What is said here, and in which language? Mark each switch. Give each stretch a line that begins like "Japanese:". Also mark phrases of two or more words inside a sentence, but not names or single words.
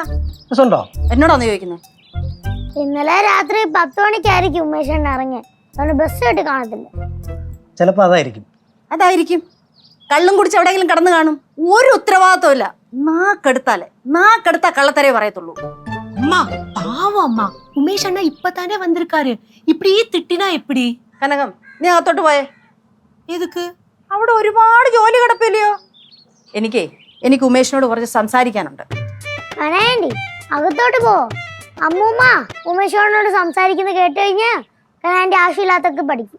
Malayalam: ബസ് ഉണ്ടോ? എന്നോടാന്ന് ചോദിക്കുന്നത്. ഇന്നലെ രാത്രി 10 മണിക്കായിരിക്കും ഉമേഷ് ഇറങ്ങിയ. അതുകൊണ്ട് ബസ് കിട്ടി കാണത്തില്ല. ചിലപ്പോ അതായിരിക്കും. അതായിരിക്കും. കള്ളും കുടിച്ച് എവിടെയെങ്കിലും കടന്നു കാണും. ഒരു ഉത്തരവാദിത്വം ഇല്ല. നാക്കെടുത്താ കള്ളത്തരേ പറയത്തുള്ളൂ.
Tamil: அம்மா பாவம் அம்மா, உமேஷ் அண்ணா இப்பதானே வந்திருக்காரு, இப்படி திட்டினா எப்படி?
Malayalam: കനകം, നീ അകത്തോട്ട് പോയേ.
Tamil: எதுக்கு?
Malayalam: അവിടെ ഒരുപാട് ജോലി കിടപ്പില്ലയോ? എനിക്ക് ഉമേഷിനോട് കുറച്ച് സംസാരിക്കാനുണ്ട്. കനകണ്ടി, അകത്തോട്ട് പോ. അമ്മൂമ്മ ഉമേഷോട് സംസാരിക്കുന്നത് കേട്ട് കഴിഞ്ഞാ കനകന്റെ ആവശ്യമില്ലാത്തൊക്കെ പഠിക്കും.